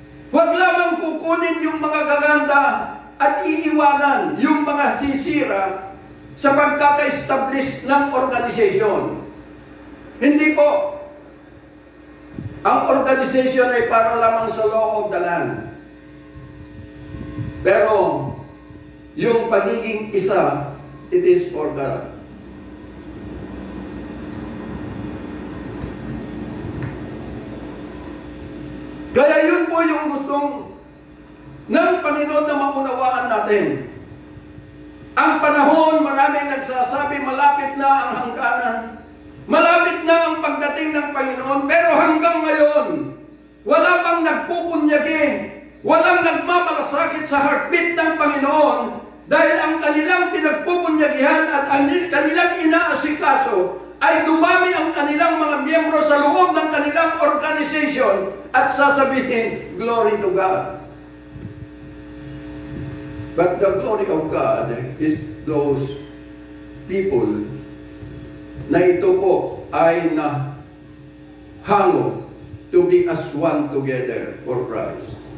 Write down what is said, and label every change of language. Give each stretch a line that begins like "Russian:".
Filipino: Huwag lamang kukunin yung mga gaganda at iiwanan yung mga sisira sa pagkaka-establish ng organisasyon. Hindi po. Ang organization ay para lamang sa
English: law of the land.
Filipino: Pero, yung pagiging isa,
English: it is for God.
Filipino: Kaya yun po yung gustong ng Panginoon na maunawaan natin. Ang panahon, maraming nagsasabi, malapit na ang hangganan. Malapit na ang pagdating ng Panginoon, pero hanggang ngayon, wala pang nagpupunyagi, walang nagmamalasakit sa heartbeat ng Panginoon dahil ang kanilang pinagpupunyagihan at kanilang inaasikaso ay dumami ang kanilang mga miyembro sa loob ng kanilang organization at sasabihin,
English: glory to God. But the glory of God is those people
Filipino: na ito po ay hango
English: to be as one together for Christ.